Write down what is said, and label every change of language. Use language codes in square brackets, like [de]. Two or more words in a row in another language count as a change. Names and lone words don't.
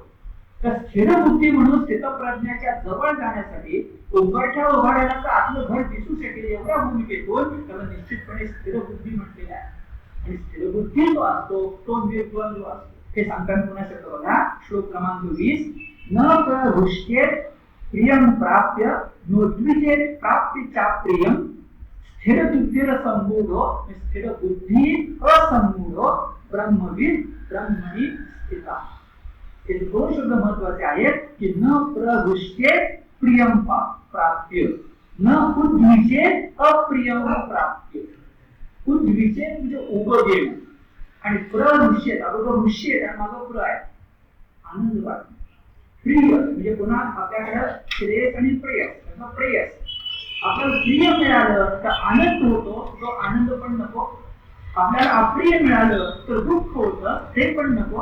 [mr] तर स्थिर बुद्धी म्हणून स्थितप्रज्ञाच्या जवळ जाण्यासाठी उंबरठ्या उभारायला तर आपलं घर दिसू शकेल एवढ्या भूमिकेतून त्याला निश्चितपणे स्थिर बुद्धी म्हटलेलं आहे. आणि स्थिर बुद्धी जो असतो तो निर्द्वंद्व असतो. हे सांगताना पुन्हा शब्द बघा श्लोक क्रमांक 20 [sa] न प्रहृष्येत प्रियं प्राप्य नोद्विजेत प्राप्तीच्या प्रियं स्थिर बुद्धीर संमूढो स्थिर बुद्धी असंमूढो ब्रह्मविद ब्रह्मणी स्थिता. [mr] हे दोन शब्द महत्वाचे आहेत की [sa] न प्रहृष्येत प्रियं प्राप्य न उद्विजेत अप्रियं प्राप्य. [mr] उद्विजेत म्हणजे उभं आणि प्रहृष्येत अगोदर ऋष्येत आणि मागं प्र आहे आनंद वाटतो. प्रिय म्हणजे पुन्हा आपल्याकडे श्रेयस आणि प्रेयस त्याचा प्रेयस. आपल्याला प्रिय मिळालं तर आनंद होतो तो आनंद पण नको. आपल्याला अप्रिय मिळालं तर दुःख होतं ते पण नको.